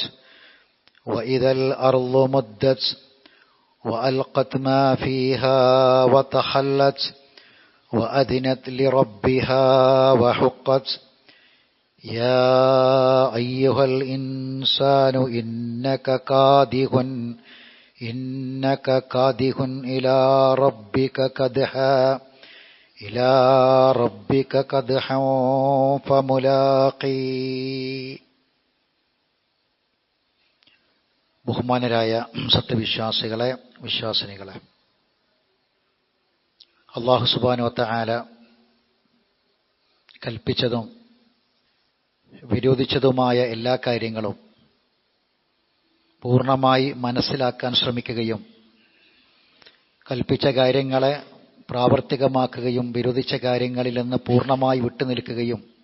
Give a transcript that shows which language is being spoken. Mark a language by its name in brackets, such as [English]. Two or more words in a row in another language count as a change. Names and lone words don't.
[Arabic] وإذا الأرض مدت وألقت ما فيها وتخلت وأذنت لربها وحقت يا أيها الإنسان إنك كادح إلى ربك كدحا فملاقي. [Malayalam] ബഹുമാനരായ സത്യവിശ്വാസികളെ, വിശ്വാസിനികളെ, അല്ലാഹു [Arabic] سبحانه وتعالى [Malayalam] കൽപ്പിച്ചതും വിരോധിച്ചതുമായ എല്ലാ കാര്യങ്ങളും പൂർണ്ണമായി മനസ്സിലാക്കാൻ ശ്രമിക്കുകയും കൽപ്പിച്ച കാര്യങ്ങളെ പ്രാവർത്തികമാക്കുകയും വിരോധിച്ച കാര്യങ്ങളിൽ നിന്ന് പൂർണ്ണമായി വിട്ടുനിൽക്കുകയും